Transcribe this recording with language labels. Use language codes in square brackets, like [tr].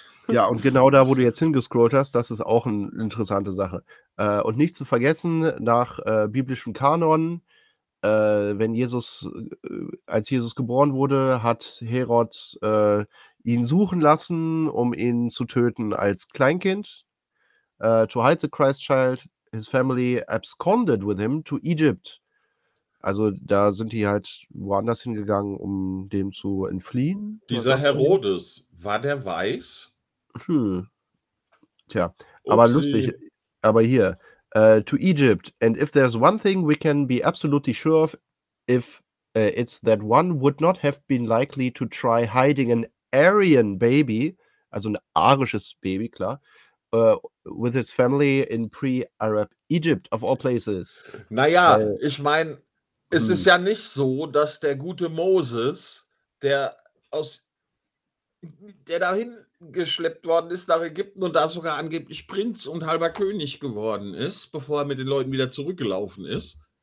[de] Ja, und genau da, wo du jetzt hingescrollt hast, das ist auch eine interessante Sache. Und nicht zu vergessen, nach biblischem Kanon, wenn Jesus, als Jesus geboren wurde, hat Herod ihn suchen lassen, um ihn zu töten als Kleinkind. [en] To hide the Christ child, his family absconded with him to Egypt. [de] Also da sind die halt woanders hingegangen, um dem zu entfliehen. Dieser Herodes, war der weiß? Tja, aber lustig, aber hier. [en] to Egypt. And if there's one thing we can be absolutely sure of, if it's that one would not have been likely to try hiding an Aryan baby, [de] also ein arisches Baby, klar, [en] with his family in pre-Arab Egypt, of all places. [de] Naja, ich meine, es ist ja nicht so, dass der gute Moses, der dahin geschleppt worden ist nach Ägypten und da sogar angeblich Prinz und halber König geworden ist, bevor er mit den Leuten wieder zurückgelaufen ist.